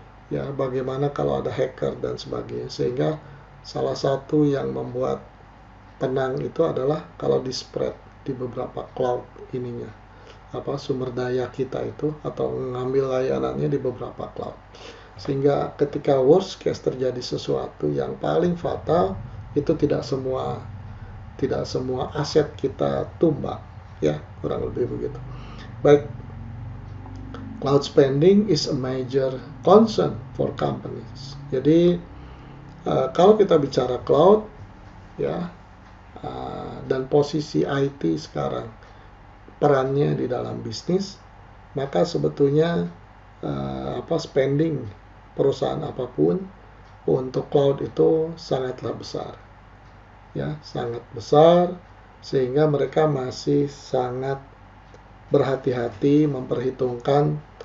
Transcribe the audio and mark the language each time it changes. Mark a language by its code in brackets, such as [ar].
[id] Ya, bagaimana kalau ada hacker dan sebagainya. Sehingga salah satu yang membuat tenang itu adalah kalau di spread di beberapa cloud sumber daya kita itu, atau mengambil layanannya di beberapa cloud, sehingga ketika worst case terjadi sesuatu yang paling fatal itu tidak semua aset kita tumbang, ya, kurang lebih begitu. Baik, [en] cloud spending is a major concern for companies. [id] Jadi kalau kita bicara cloud, ya, dan posisi IT sekarang, perannya di dalam bisnis, maka sebetulnya spending perusahaan apapun untuk cloud itu sangatlah besar, ya, sangat besar, sehingga mereka masih sangat berhati-hati memperhitungkan